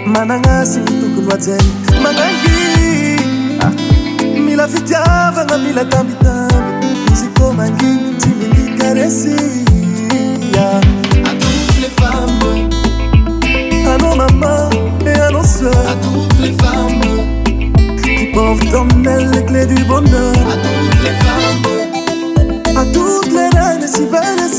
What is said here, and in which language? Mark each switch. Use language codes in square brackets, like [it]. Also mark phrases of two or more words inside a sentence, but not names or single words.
[mg] mananasi tokony hajainy manangy mila fitiavana mila tambitamby izy koa mangy tsy milikaresy [fr] À toutes les femmes, à nos mamans et à nos soeurs, à toutes les femmes, qui portent en elles les clés du bonheur, à toutes les femmes, à toutes les reines si belles et si